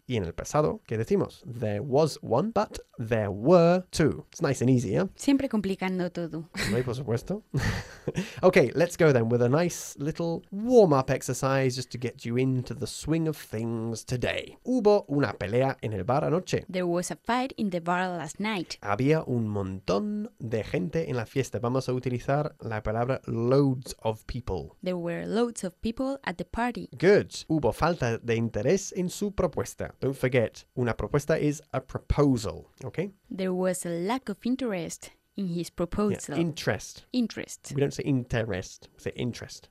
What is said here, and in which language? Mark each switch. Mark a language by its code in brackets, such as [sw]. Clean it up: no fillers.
[es] Y en el pasado, ¿qué decimos? [en] There was one, but there were two. It's nice and easy, yeah? [es] Siempre complicando todo. Sí, por supuesto. [en] Okay, let's go then with a nice little warm-up exercise just to get you into the swing of things today. [es] Hubo una pelea en el bar anoche. [en] There was a fight in the bar last night. [es] Había un montón de gente en la fiesta. Vamos a utilizar la palabra [en] loads of people. There were loads of people at the party. [es] Good. Hubo falta de interés en su propuesta. [en] Don't forget, [es] una propuesta [en] is a proposal, okay? There was a lack of interest in his proposal. Yeah, interest. Interest. We don't say interest, we say interest.